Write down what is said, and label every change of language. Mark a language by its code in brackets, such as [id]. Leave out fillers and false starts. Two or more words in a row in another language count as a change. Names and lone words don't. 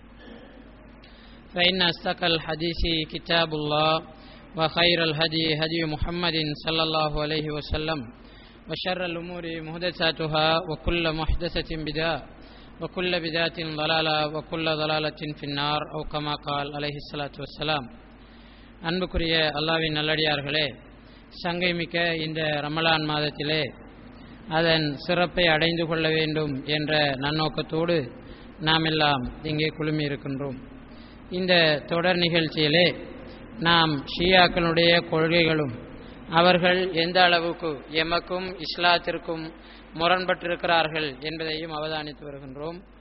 [ar] فإن أصدق الحديث كتاب الله وخير الهدي هدي محمد صلى الله عليه وسلم وشر الأمور محدثاتها وكل محدثة بدعة وكل بدعة ضلالة وكل ضلالة في النار أو كما قال عليه الصلاة والسلام. [ta] அன்புக்குரிய அல்லாஹ்வின் நல்லடியார்களே, சங்கைமிக்க இந்த ரமலான் மாதத்திலே அதன் சிறப்பை அடைந்து கொள்ள வேண்டும் என்ற நன்னோக்கத்தோடு நாம் எல்லாம் இங்கே குழுமி இருக்கின்றோம். இந்த தொடர் நிகழ்ச்சியிலே நாம் ஷியாக்களுடைய கொள்கைகளும் அவர்கள் எந்த அளவுக்கு எமக்கும் இஸ்லாத்திற்கும் முரண்பட்டிருக்கிறார்கள் என்பதையும் அவதானித்து வருகின்றோம்.